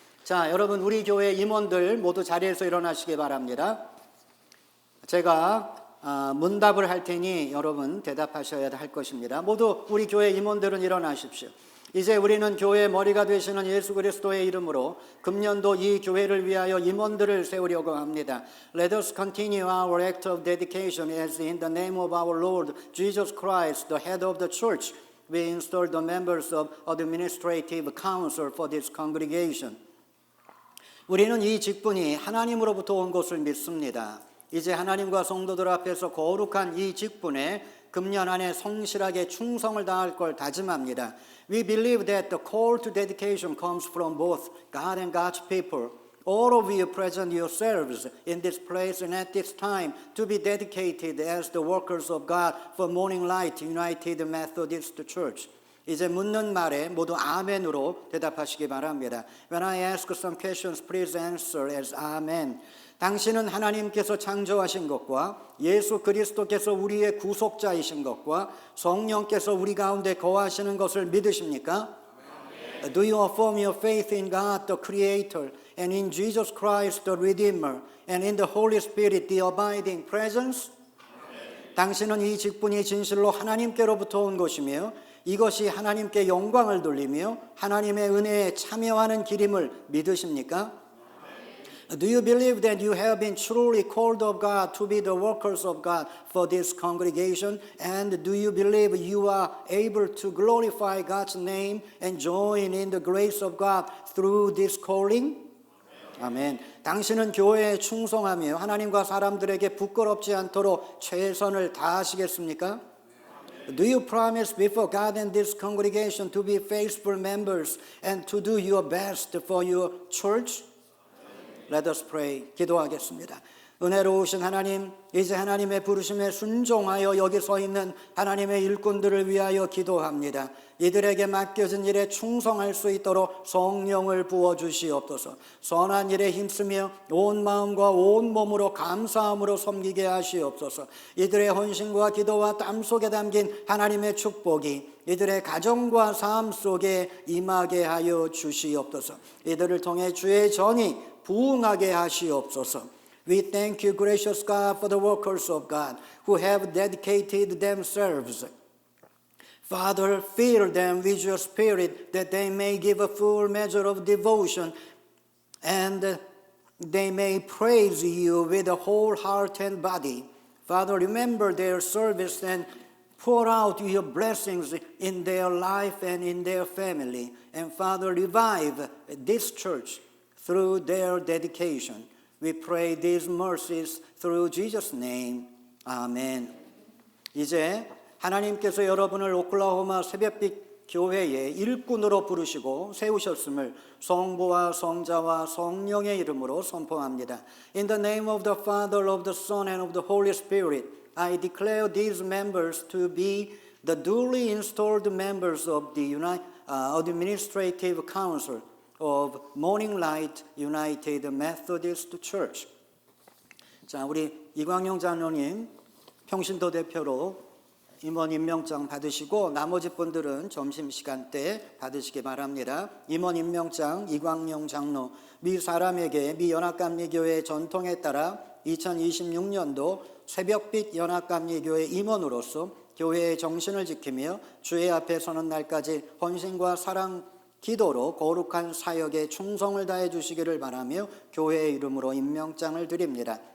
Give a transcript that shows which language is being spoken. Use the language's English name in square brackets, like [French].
[Korean] 자, 여러분 우리 교회 임원들 모두 자리에서 일어나시기 바랍니다. 제가 문답을 할 테니 여러분 대답하셔야 할 것입니다. 모두 우리 교회 임원들은 일어나십시오. 이제 우리는 교회의 머리가 되시는 예수 그리스도의 이름으로 금년도 이 교회를 위하여 임원들을 세우려고 합니다. [English] Let us continue our act of dedication as in the name of our Lord Jesus Christ, the head of the church, we install the members of administrative council for this congregation. [Korean] 우리는 이 직분이 하나님으로부터 온 것을 믿습니다. 이제 하나님과 성도들 앞에서 거룩한 이 직분에 금년 안에 성실하게 충성을 다할 걸 다짐합니다. [English] We believe that the call to dedication comes from both God and God's people. All of you present yourselves in this place and at this time to be dedicated as the workers of God for Morning Light United Methodist Church. [Korean] 이제 묻는 말에 모두 아멘으로 대답하시기 바랍니다. [English] When I ask some questions, please answer as amen. [Korean] 당신은 하나님께서 창조하신 것과 예수 그리스도께서 우리의 구속자이신 것과 성령께서 우리 가운데 거하시는 것을 믿으십니까? [English] Amen. Do you affirm your faith in God the Creator and in Jesus Christ the Redeemer and in the Holy Spirit the abiding presence? Amen. [Korean] 당신은 이 직분이 진실로 하나님께로부터 온 것이며 이것이 하나님께 영광을 돌리며 하나님의 은혜에 참여하는 길임을 믿으십니까? [English] Do you believe that you have been truly called of God to be the workers of God for this congregation? And do you believe you are able to glorify God's name and join in the grace of God through this calling? [Korean] 아멘. 당신은 교회에 충성하며 하나님과 사람들에게 부끄럽지 않도록 최선을 다하시겠습니까? [English] Do you promise before God and this congregation to be faithful members and to do your best for your church? Let us pray. [Korean] 기도하겠습니다. 은혜로우신 하나님, 이제 하나님의 부르심에 순종하여 여기 서 있는 하나님의 일꾼들을 위하여 기도합니다. 이들에게 맡겨진 일에 충성할 수 있도록 성령을 부어주시옵소서. 선한 일에 힘쓰며 온 마음과 온 몸으로 감사함으로 섬기게 하시옵소서. 이들의 헌신과 기도와 땀 속에 담긴 하나님의 축복이 이들의 가정과 삶 속에 임하게 하여 주시옵소서. 이들을 통해 주의 전이 부응하게 하시옵소서. [English] We thank you, gracious God, for the workers of God who have dedicated themselves. Father, fill them with your spirit that they may give a full measure of devotion and they may praise you with a whole heart and body. Father, remember their service and pour out your blessings in their life and in their family. And Father, revive this church through their dedication. We pray these mercies through Jesus' name. [Korean] 아멘. 이제 하나님께서 여러분을 오클라호마 새벽빛 교회의 일꾼으로 부르시고 세우셨음을 성부와 성자와 성령의 이름으로 선포합니다. [English] In the name of the Father, of the Son, and of the Holy Spirit, I declare these members to be the duly installed members of the Administrative Council of Morning Light United Methodist Church. [Korean] 자, 우리 이광용 장로님 평신도 대표로 임원 임명장 받으시고 나머지 분들은 점심시간 때 받으시기 바랍니다. 임원 임명장 이광용 장로, 미 사람에게 미 연합감리교회 전통에 따라 2026년도 새벽빛 연합감리교회 임원으로서 교회의 정신을 지키며 주의 앞에 서는 날까지 헌신과 사랑, 기도로 거룩한 사역에 충성을 다해 주시기를 바라며 교회의 이름으로 임명장을 드립니다.